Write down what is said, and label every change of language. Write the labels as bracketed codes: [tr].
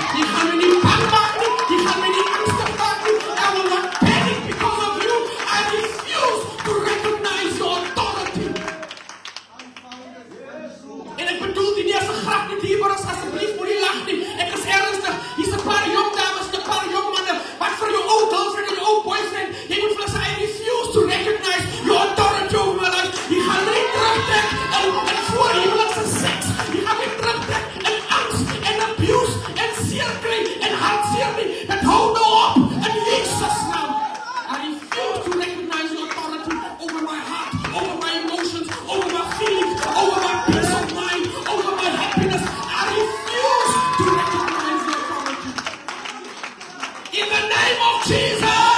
[af] Jy gaan my nie bang maak nie. Jy gaan my nie angstig maak nie. [en] I will not panic because of you. I refuse to recognize your authority. [af] En ek bedoel die nie as 'n grap met hier, maar asseblief moenie lag nie. Ek is ernstig. Hier's 'n paar jong dames, 'n paar jong manne, wat vir jou ou girlfriend en jou ou boyfriend, jy moet vir hulle sê, [en] I refuse to recognize your authority over my life. [af] Jy gaan nie terugtrek en voor huwelikse seks. Jy gaan nie terugtrek en angst en abuse en seer kry en hartseer nie. Dit hou nou op in Jesus naam. [en] I refuse to recognize your authority over my heart, over my emotions, over my feelings, over my peace of mind, over my happiness. I refuse to recognize your authority. In the name of Jesus.